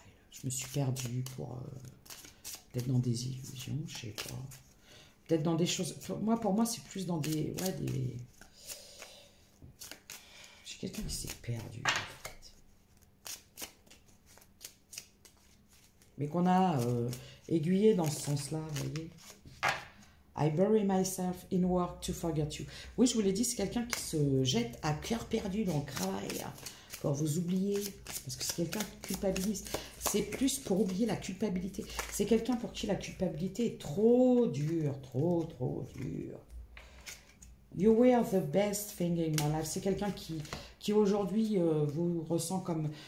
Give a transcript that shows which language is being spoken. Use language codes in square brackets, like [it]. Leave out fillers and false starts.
[fr] Je me suis perdue pour peut-être dans des illusions, je sais pas. Peut-être dans des choses... Pour moi c'est plus dans des... Ouais, des... J'ai quelqu'un qui s'est perdu, en fait. Mais qu'on a aiguillé dans ce sens-là, vous voyez. [en] I bury myself in work to forget you. [fr] Oui, je vous l'ai dit, c'est quelqu'un qui se jette à cœur perdu dans le travail pour vous oublier. Parce que c'est quelqu'un qui culpabilise. C'est plus pour oublier la culpabilité. C'est quelqu'un pour qui la culpabilité est trop dure, trop dure. [en] You were the best thing in my life. [fr] C'est quelqu'un qui aujourd'hui vous ressent comme...